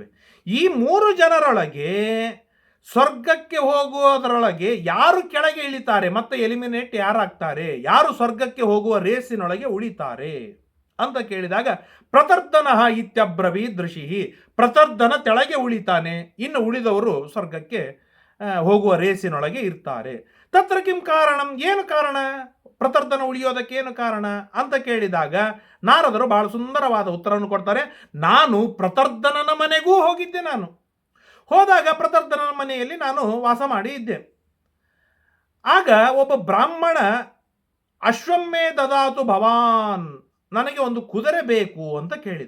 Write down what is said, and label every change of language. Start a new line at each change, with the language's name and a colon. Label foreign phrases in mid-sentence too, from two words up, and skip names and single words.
Kannada: ಈ 3 ಜನರೊಳಗೆ ಸ್ವರ್ಗಕ್ಕೆ ಹೋಗುವುದರೊಳಗೆ ಯಾರು ಕೆಳಗೆ ಇಳಿತಾರೆ, ಮತ್ತೆ ಎಲಿಮಿನೇಟ್ ಯಾರಾಗ್ತಾರೆ, ಯಾರು ಸ್ವರ್ಗಕ್ಕೆ ಹೋಗುವ ರೇಸಿನೊಳಗೆ ಉಳಿತಾರೆ ಅಂತ ಕೇಳಿದಾಗ,
Sanskrit: ಪ್ರತರ್ಧನ ಇತ್ಯಬ್ರವೀದ್ ಋಷಿ,
Kannada: ಪ್ರತರ್ಧನ ತೆಳಗೆ ಉಳಿತಾನೆ, ಇನ್ನು ಉಳಿದವರು ಸ್ವರ್ಗಕ್ಕೆ ಹೋಗುವ ರೇಸಿನೊಳಗೆ ಇರ್ತಾರೆ.
Sanskrit: ತತ್ರ ಕಿಂ ಕಾರಣಂ,
Kannada: ಏನು ಕಾರಣ, ಪ್ರತರ್ಧನ ಉಳಿಯೋದಕ್ಕೆ ಏನು ಕಾರಣ ಅಂತ ಕೇಳಿದಾಗ ನಾರದರು ಬಹಳ ಸುಂದರವಾದ ಉತ್ತರವನ್ನು ಕೊಡ್ತಾರೆ. ನಾನು ಪ್ರತರ್ಧನನ ಮನೆಗೂ ಹೋಗಿದ್ದೆ. ನಾನು ಹೋದಾಗ ಪ್ರತರ್ಧನನ ಮನೆಯಲ್ಲಿ ನಾನು ವಾಸ ಮಾಡಿ ಇದ್ದೆ. ಆಗ ಒಬ್ಬ ಬ್ರಾಹ್ಮಣ
Sanskrit: ಅಶ್ವಮ್ಮೆ ದದಾತು ಭವಾನ್,
Kannada: ನನಗೆ ಒಂದು ಕುದುರೆ ಬೇಕು ಅಂತ ಕೇಳಿದ.